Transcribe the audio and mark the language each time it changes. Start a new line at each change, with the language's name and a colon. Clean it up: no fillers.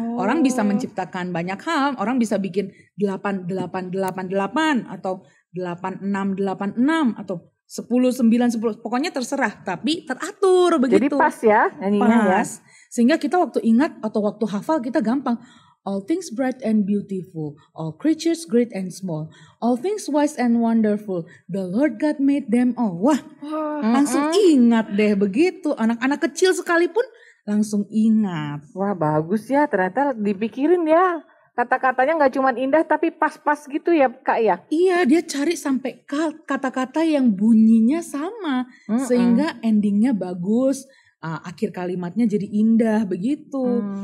Indonesian: Orang bisa menciptakan banyak hal. Orang bisa bikin 8, 8, 8, 8 atau 8, 6, 8, 6 atau 10, 9, 10. Pokoknya terserah. Tapi teratur begitu. Jadi pas ya nyanyinya ya. Pas. Sehingga kita waktu ingat atau waktu hafal kita gampang.
English: All things bright and beautiful. All creatures great and small. All things wise and wonderful. The Lord God made them all.
Indonesian: Wah, langsung ingat deh begitu. Anak-anak kecil sekalipun langsung ingat. Wah bagus ya, ternyata dipikirin ya. Kata-katanya nggak cuma indah tapi pas-pas gitu ya Kak ya. Iya, dia cari sampai kata-kata yang bunyinya sama. Sehingga endingnya bagus. Akhir kalimatnya jadi indah begitu.